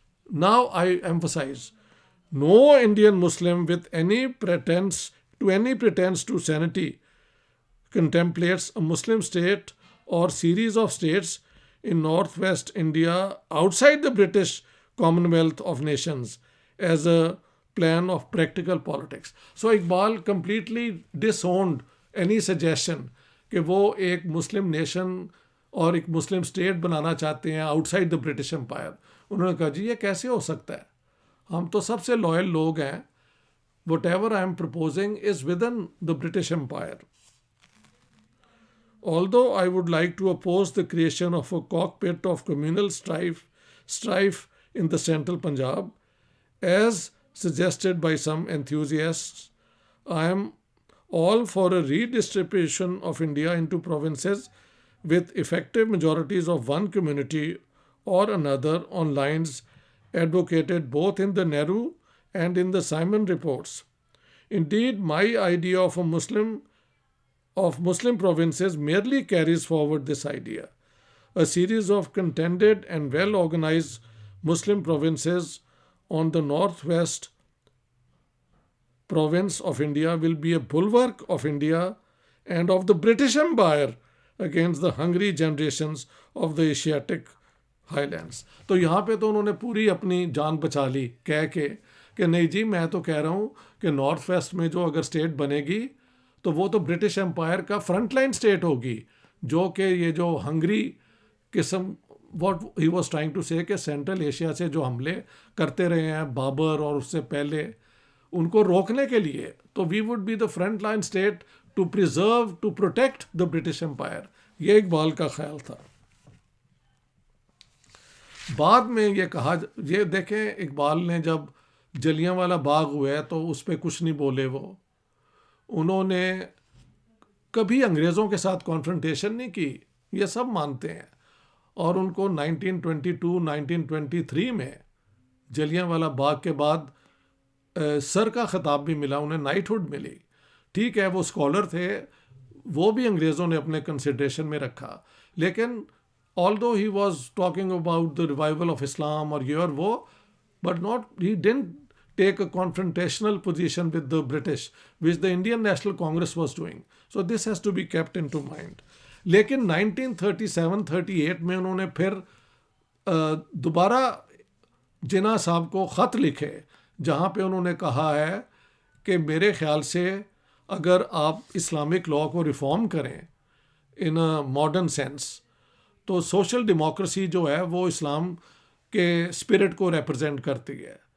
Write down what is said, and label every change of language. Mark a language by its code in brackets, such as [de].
[en] Now I emphasize, no Indian Muslim with any pretense to sanity contemplates a Muslim state or series of states in northwest India outside the British Commonwealth of Nations as a plan of practical politics. So Iqbal completely disowned any suggestion [ur] کہ وہ ایک مسلم nation اور ایک مسلم state بنانا چاہتے ہیں [en] Outside the British empire. [ur] انہوں نے کہا جی یہ کیسے ہو سکتا ہے، ہم تو سب سے لوئل لوگ ہیں، [en] Whatever I am proposing is within the British empire. Although I would like to oppose the creation of a cockpit of communal strife in the central Punjab, as suggested by some enthusiasts, I am all for a redistribution of India into provinces with effective majorities of one community or another on lines advocated both in the Nehru and in the Simon reports. Indeed, my idea of Muslim provinces merely carries forward this idea. A series of contended and well-organized Muslim provinces on the northwest province of India will be a bulwark of India and of the British Empire against the hungry generations of the Asiatic highlands. [ur] تو یہاں پہ تو انہوں نے پوری اپنی جان بچا لی کہہ کے کہ نہیں جی میں تو کہہ رہا ہوں کہ نارتھ ویسٹ میں جو اگر اسٹیٹ بنے گی تو وہ تو برٹش امپائر کا فرنٹ لائن اسٹیٹ ہوگی، جو کہ یہ جو ہنگری قسم [en] what he was trying to say [ur] کہ سینٹرل ایشیا سے جو حملے کرتے رہے ہیں بابر اور اس سے پہلے، ان کو روکنے کے لیے تو [en] We would be the front line state to preserve to protect the British empire. [ur] یہ اقبال کا خیال تھا. بعد میں یہ کہا، یہ دیکھیں اقبال نے جب جلیاں والا باغ ہوا ہے تو اس پہ کچھ نہیں بولے، وہ انہوں نے کبھی انگریزوں کے ساتھ کانفرنٹیشن نہیں کی، یہ سب مانتے ہیں. اور ان کو 1922 1923 میں جلیاں والا باغ کے بعد سر کا خطاب بھی ملا، انہیں نائٹ ہوڈ ملی. ٹھیک ہے وہ اسکالر تھے، وہ بھی انگریزوں نے اپنے کنسیڈریشن میں رکھا، لیکن [en] although he was talking about the revival of Islam [ur] اور یہ اور وہ، [en] but he didn't take a confrontational position with the British, which the Indian National Congress was doing. So this has to be kept into mind. [ur] لیکن 1937-38 میں انہوں نے پھر دوبارہ جناح صاحب کو خط لکھے، جہاں پہ انہوں نے کہا ہے کہ میرے خیال سے اگر آپ اسلامک لاء کو ریفارم کریں [en] in a modern sense [ur] تو سوشل ڈیموکریسی جو ہے وہ اسلام کے اسپرٹ کو ریپرزینٹ کرتی ہے.